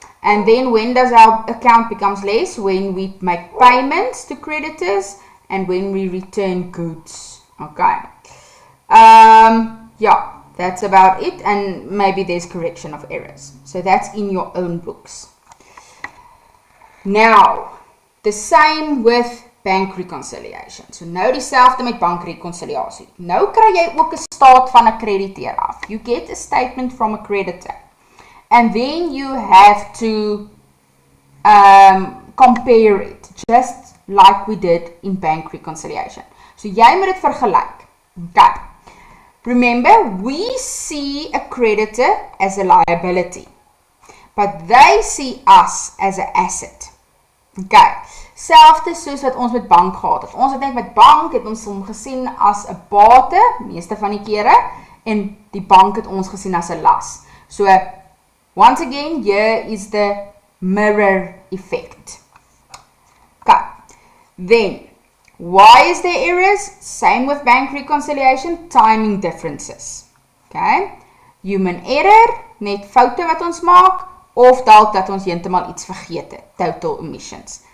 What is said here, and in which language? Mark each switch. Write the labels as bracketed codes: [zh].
[en] And then when does our account becomes less? When we make payments to creditors and when we return goods. Okay. Yeah, that's about it. And maybe there's correction of errors. So that's in your own books. Now, the same with bank reconciliation. [af] So nou dieselfde met bankreconciliasie. Nou kry jy ook 'n staat van 'n krediteur af. [en] You get a statement from a creditor. And then you have to compare it, just like we did in bank reconciliation. [af] So jy moet dit vergelyk. [en] Okay. Remember, we see a creditor as a liability, but they see us as an asset. [af] Okay. Selfde soos wat ons met bank gehad het. Ons het net met bank, het ons hom gesien as 'n bate, meeste van die kere, en die bank het ons gesien as 'n las. [en] So, once again, here is the mirror effect. Okay. Then, why is there errors? Same with bank reconciliation, timing differences. Okay. Human error, [af] net foute wat ons maak, of dalk dat ons heeltemal iets vergeet het, [en] total omissions.